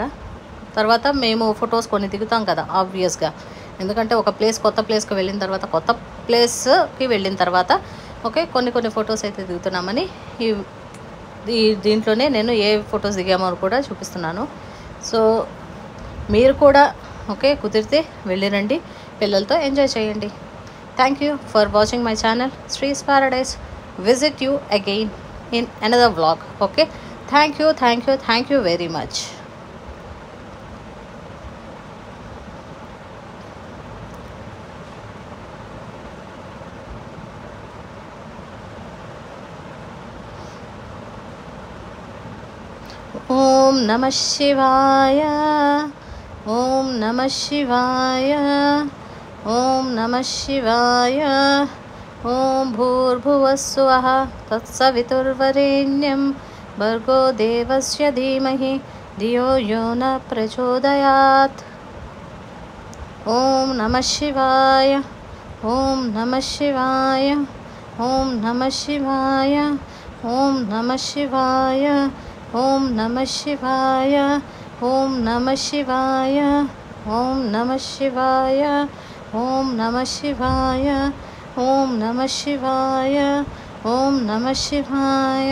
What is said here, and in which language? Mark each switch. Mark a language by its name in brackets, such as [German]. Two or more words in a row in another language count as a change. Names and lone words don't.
[Telugu] తర్వాత మేము ఫొటోస్ కొన్ని దిగుతాం కదా ఆబ్వియస్గా, ఎందుకంటే ఒక కొత్త ప్లేస్కి వెళ్ళిన తర్వాత కొత్త ప్లేస్కి వెళ్ళిన తర్వాత ఓకే కొన్ని ఫొటోస్ అయితే దిగుతున్నామని దీంట్లోనే నేను ఏ ఫొటోస్ దిగామో కూడా చూపిస్తున్నాను. సో మీరు కూడా ఓకే కుదిరితే వెళ్ళిరండి, పిల్లలతో ఎంజాయ్ చేయండి. [English] Thank you for watching my channel Sree's Paradise. Visit you again in another vlog. Okay. Thank you very much. [Sanskrit] ओम नमः शिवाय. ओम नमः शिवाय. ओम नमः शिवाय. ओम भूर्भुवस्वः तत्सवितुर्वरेण्यम् भर्गो देवस्य धीमहि धियो यो न प्रचोदयात्. ओम नमः शिवाय. ओम नमः शिवाय. ఓం నమః శివాయ, ఓం నమః శివాయ, ఓం నమః శివాయ, ఓం నమః శివాయ, ఓం నమః శివాయ, ఓం నమః శివాయ, ఓం నమః శివాయ, ఓం నమః శివాయ.